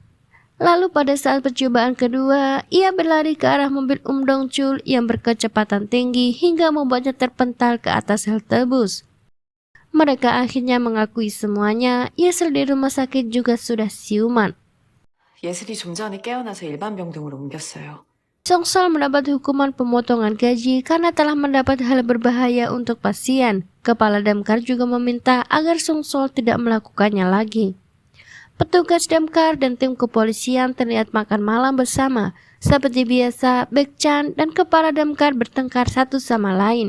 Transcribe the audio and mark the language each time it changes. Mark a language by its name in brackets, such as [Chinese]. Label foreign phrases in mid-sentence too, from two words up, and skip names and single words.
[Indonesian] Lalu pada saat percobaan kedua, ia berlari ke arah mobil Dong-chul yang berkecepatan tinggi hingga membuatnya terpental ke atas halte bus. Mereka akhirnya mengakui semuanya, Yesel di rumah sakit juga sudah siuman. [Korean] 예슬이 좀 전에 깨어나서 일반 병동으로 옮겼어요. [Indonesian] Songsol mendapat hukuman pemotongan gaji karena telah mendapat hal berbahaya untuk pasien. Kepala Damkar juga meminta agar Songsol tidak melakukannya lagi. Petugas Damkar dan tim kepolisian terlihat makan malam bersama. Seperti biasa, Baekchan dan Kepala Damkar bertengkar satu sama lain.